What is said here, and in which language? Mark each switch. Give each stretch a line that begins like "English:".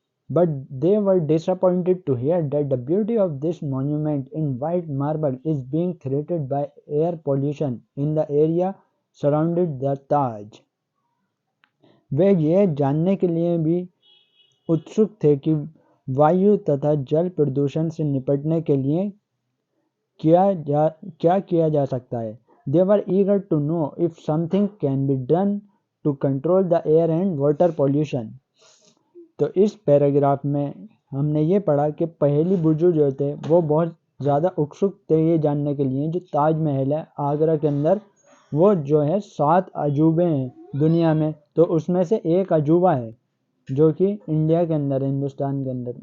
English: But they were disappointed to hear that the beauty of this monument in white marble is being threatened by air pollution in the area surrounding the Taj।
Hindi: वे ये जानने के लिए भी उत्सुक थे कि वायु तथा जल प्रदूषण से निपटने के लिए क्या किया जा सकता है।
English: They were eager to know if something can be done to control the air and water pollution।
Hindi: तो इस पैराग्राफ में हमने ये पढ़ा कि पहेली बुझू जो थे वो बहुत ज़्यादा उत्सुक थे ये जानने के लिए जो ताजमहल है आगरा के अंदर, वो जो है 7 अजूबे हैं दुनिया में, तो उसमें से एक अजूबा है जो कि इंडिया के अंदर, हिंदुस्तान के अंदर।